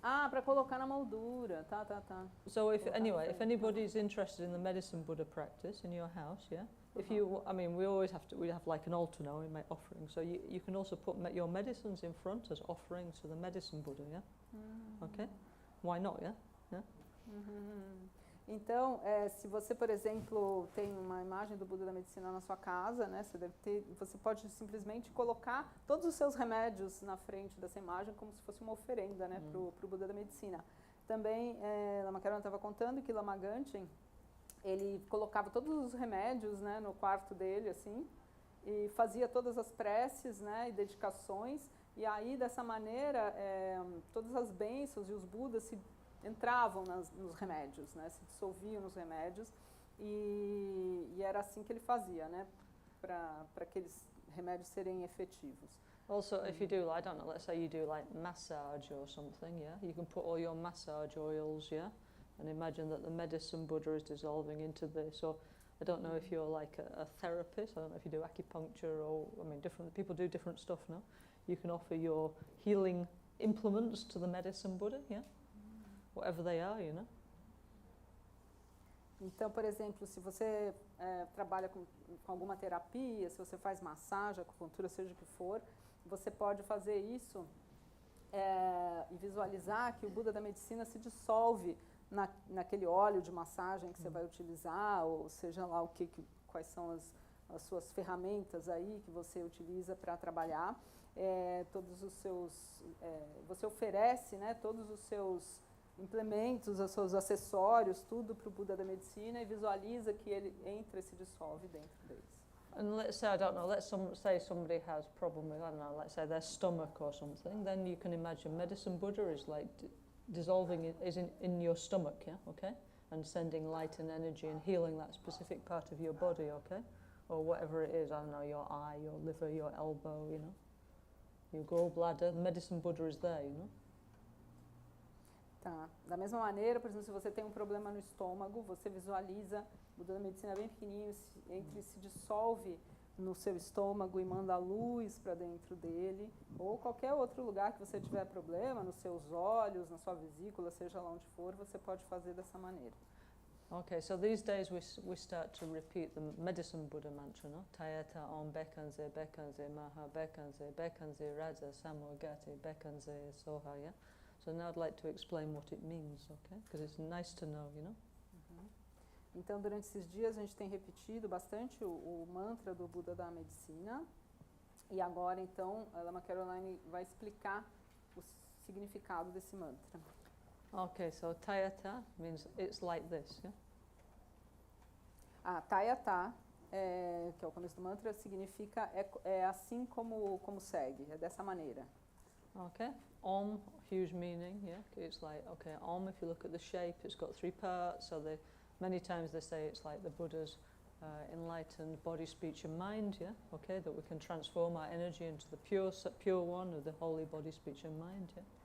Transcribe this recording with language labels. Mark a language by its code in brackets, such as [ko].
[pt] Para colocar na moldura, tá. [en] So if anybody's interested in the medicine Buddha practice in your house, yeah. If you, I mean, we have like an altar now, we make offerings. So you can also put your medicines in front as offerings to the medicine Buddha, yeah. Okay. Why not, yeah? Yeah. [pt] Então, se você, por exemplo, tem uma imagem do Buda da Medicina na sua casa, né, você pode simplesmente colocar todos os seus remédios na frente dessa imagem como se fosse uma oferenda, né, para o Buda da Medicina. Também, Lama Karona estava contando que Lama Gangchen, ele colocava todos os remédios, né, no quarto dele, assim, e fazia todas as preces, né, e dedicações, e aí, dessa maneira, todas as bênçãos e os Budas entravam nos remédios, né, se dissolviam nos remédios, e era assim que ele fazia, né, para aqueles remédios serem efetivos. [en] Also, if you do, I don't know, let's say you do like massage or something, yeah, you can put all your massage oils, yeah, and imagine that the medicine Buddha is dissolving into this. Or I don't know if you're like a therapist, I don't know if you do acupuncture or, I mean, different people do different stuff now. You can offer your healing implements to the medicine Buddha, yeah, whatever they are, you know. [pt] Então, por exemplo, se você trabalha com alguma terapia, se você faz massagem, acupuntura, seja o que for, você pode fazer isso e visualizar que o Buda da Medicina se dissolve naquele óleo de massagem que você vai utilizar, ou seja lá quais são as suas ferramentas aí que você utiliza para trabalhar. Todos os seus, você oferece, né, todos os seus implementos, os seus acessórios, tudo para o Buda da Medicina e visualiza que ele entra e se dissolve dentro deles. [en] And let's say, I don't know, let's say somebody has problem with, I don't know, let's say their stomach or something, then you can imagine medicine Buddha is like dissolving, is in your stomach, yeah, okay? And sending light and energy and healing that specific part of your body, okay? Or whatever it is, I don't know, your eye, your liver, your elbow, you know? Your gallbladder, medicine Buddha is there, you know? [pt] Tá. Da mesma maneira, por exemplo, se você tem um problema no estômago, você visualiza o Buda da Medicina bem pequenininho, entra e se dissolve no seu estômago e manda a luz para dentro dele, ou qualquer outro lugar que você tiver problema, nos seus olhos, na sua vesícula, seja lá onde for, você pode fazer dessa maneira. [en] Okay, so these days we start to repeat the medicine Buddha mantra, no? [sa] Tayata om bekanze, bekanze, maha bekanze, bekanze, raja samogati, bekanze, soha, yeah? [en] So now I'd like to explain what it means, okay? Because it's nice to know, you know? [pt] Então, durante esses dias, a gente tem repetido bastante o mantra do Buda da Medicina. E agora, então, a Lama Caroline vai explicar o significado desse mantra. [en] Okay, so Tayata means it's like this, yeah? [pt] Tayata, que é o começo do mantra, significa assim como segue, é dessa maneira. [en] Okay, Om, huge meaning, yeah? It's like, okay, Om, if you look at the shape, it's got 3 parts, so many times they say it's like the Buddha's enlightened body, speech and mind, yeah? Okay, that we can transform our energy into the pure one of the holy body, speech and mind, yeah?